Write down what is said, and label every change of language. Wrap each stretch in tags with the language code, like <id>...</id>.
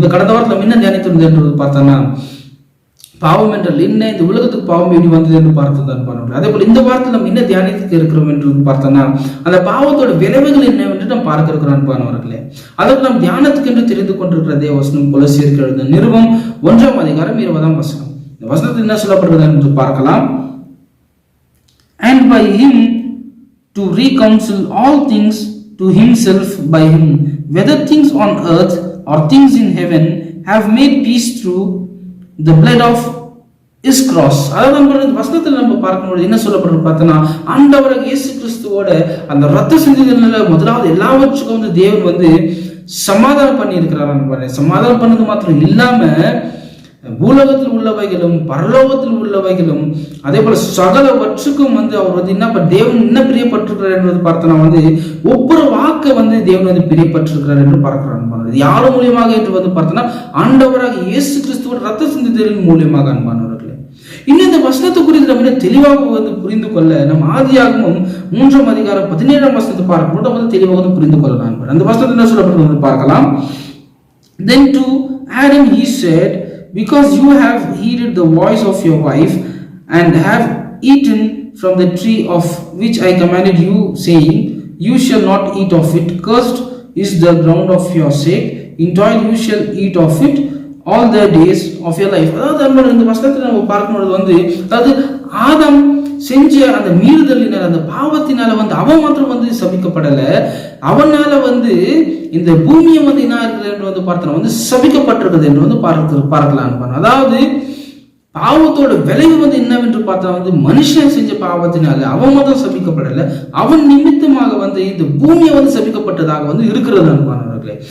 <ta>இந்த கடந்த வாரத்தில் என்ன தியானித்திருந்தது என்று பார்த்தோம்னா, பாவம் என்றால் என்ன, இந்த உலகத்துக்கு பாவம் எப்படி வந்தது என்று பார்த்தது அன்பானவர்கள். அதே போல இந்த வாரத்தில் நம்ம என்ன தியானித்து இருக்கிறோம் என்று பார்த்தோம்னா, அந்த பாவத்தோட விளைவுகள் என்னவென்று நாம் பார்க்க இருக்கிறோம் அன்பானவர்களே. அதற்கு நாம் தியானத்துக்கு என்று தெரிந்து கொண்டிருக்கிற தேவ வசனம் கொலோசியருக்கு எழுதின நிருபம் 1ஆம் அதிகாரம் 20ஆம் வசனம். இந்த வசனத்தில் என்ன சொல்லப்படுகிறது என்று பார்க்கலாம்.</ta> <en>And by him to reconcile all things to himself by him, whether things on earth or things in heaven, have made peace through the blood of his cross.</en> <ta>அதாவது வசனத்தில் நம்ம பார்க்கும்போது என்ன சொல்லப்படுறது பார்த்தோன்னா, ஆண்டவராக இயேசு கிறிஸ்துவோட அந்த ரத்த சிந்துதல்ல முதலாவது எல்லாவற்றுக்கும் தேவன் சமாதானம் பண்ணி இருக்கிறார். சமாதானம் பண்ணது மாத்திரம் இல்லாம பூலோகத்தில் உள்ளவைகளும் பரலோகத்தில் உள்ளவைகளும் அதே போல சகலவற்றுக்கும் அவர் என்ன தேவன் என்ன பிரியப்பட்டிருக்கிறார் என்பது பார்த்தோம்னா, ஒவ்வொரு வாக்க தேவன் பிரியப்பட்டிருக்கிறார் என்று பார்க்கிறார். யாரும் மூலியமாக என்று பார்த்தோம்னா, ஆண்டவராக இயேசு கிறிஸ்துவோட ரத்த சிந்துதலின் மூலியமாக அன்பானவர்களே. இன்னும் இந்த வசனத்தை குறித்து நம்ம தெளிவாக புரிந்து கொள்ள நம்ம ஆதியாகமம் 3ஆம் அதிகாரம் 17ஆம் வசனத்தை பார்க்கும்போது தெளிவாக புரிந்து கொள்ளலாம். அந்த வசனத்தை என்ன சொல்லப்பட்டது பார்க்கலாம்.</ta> <en>Then to Adam he said, because you have heeded the voice of your wife and have eaten from the tree of which I commanded you, saying, you shall not eat of it, cursed is the ground of your sake, in toil you shall eat of it all the days of your life.</en> <ta>அதாவது இந்த வசனத்தை நம்ம பார்க்கும்போது அதாவது ஆதாம் செஞ்ச அந்த மீறுதலினால் அந்த பாவத்தினால அவன் மாத்திரம் சபிக்கப்படல, அவனால இந்த பூமியை என்ன இருக்குது என்று பார்த்தோம் சபிக்கப்பட்டிருக்கிறது என்று பார்க்கலாம். அதாவது பாவத்தோட விளைவு என்னவென்று பார்த்தா மனுஷன் செஞ்ச பாவத்தினால அவன் மட்டும் சபிக்கப்படல, அவன் நிமித்தமாக இந்த பூமியை சபிக்கப்பட்டதாக இருக்கிறது அன்பானவர்களே.</ta>